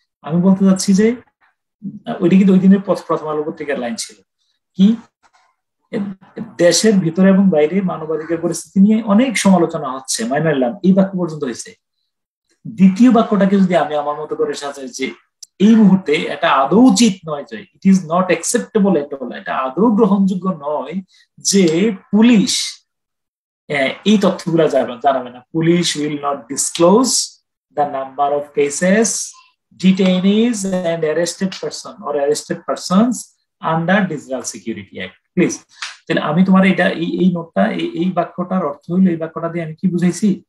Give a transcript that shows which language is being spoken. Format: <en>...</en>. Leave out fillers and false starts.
<bn>আমি বলতে চাচ্ছি যে ওইটা কিন্তু ওই দিনের প্রথম আলো পত্রিকার লাইন ছিল কি, দেশের ভিতরে এবং বাইরে মানবাধিকার পরিস্থিতি নিয়ে অনেক সমালোচনা হচ্ছে, মাইনে নিলাম, এই বাক্য পর্যন্ত হয়েছে। দ্বিতীয় বাক্যটাকে যদি আমি আমার মতো করে সাজাই যে এই মুহূর্তে এটা আদৌ উচিত নয়, যে</bn> <en>it is not acceptable at all,</en> <bn>এটা আদৌ গ্রহণযোগ্য নয় যে পুলিশ এই তথ্যগুলো জানাবে না।</bn> <en>Police will not disclose the number of cases, detainees and arrested person or arrested persons under Digital Security Act.</en> <bn>Please, তাহলে আমি তোমার এটা এই নোটটা, এই বাক্যটার অর্থ হলো, এই বাক্যটা দিয়ে আমি কি বুঝাইছি?</bn>